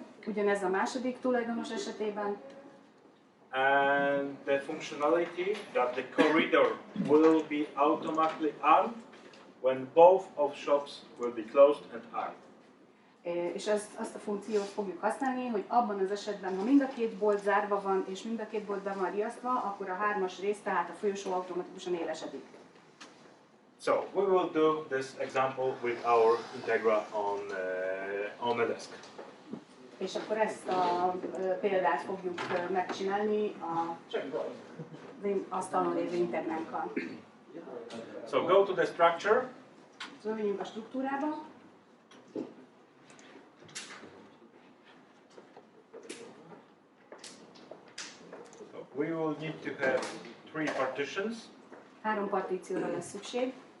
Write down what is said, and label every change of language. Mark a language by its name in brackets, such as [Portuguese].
[Hungarian] Ugyanez a második tulajdonos esetében. [English] And the functionality that the corridor will be automatically armed when both of shops will be closed and armed. [Hungarian] És azt a funkciót fogjuk használni, hogy abban az esetben, ha mind a két bolt zárva van, és mind a két bolt be van riasztva, akkor a 3-as rész, tehát a folyosó automatikusan élesedik. [English] So we will do this example with our Integra on a desk. [Hungarian] És akkor ezt a példát fogjuk megcsinálni az asztalon lévő integránkkal. [English] So go to the structure. [Hungarian] Zöldjünk a struktúrába. [English] We will need to have 3 partitions. [Hungarian] 3 partícióra lesz szükség.